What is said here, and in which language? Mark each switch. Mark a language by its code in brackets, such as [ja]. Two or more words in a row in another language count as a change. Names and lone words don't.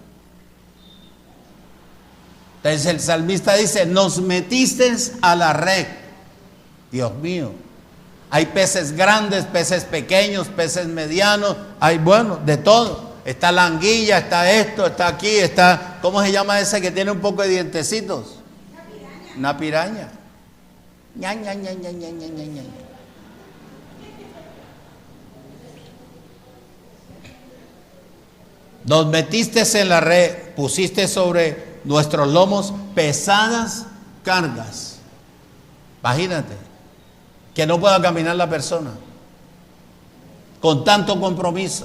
[es] Entonces el salmista dice, nos metiste a la red. Dios mío, hay peces grandes, peces pequeños, peces medianos, hay bueno, de todo. Está la anguilla, está esto, está aquí, está, ¿cómo se llama ese que tiene un poco de dientecitos? Una piraña. Ña, ña, ña, ña, ña, ña, ña, ña. Nos metiste en la red, pusiste sobre nuestros lomos pesadas cargas. Imagínate, que no pueda caminar la persona con tanto compromiso.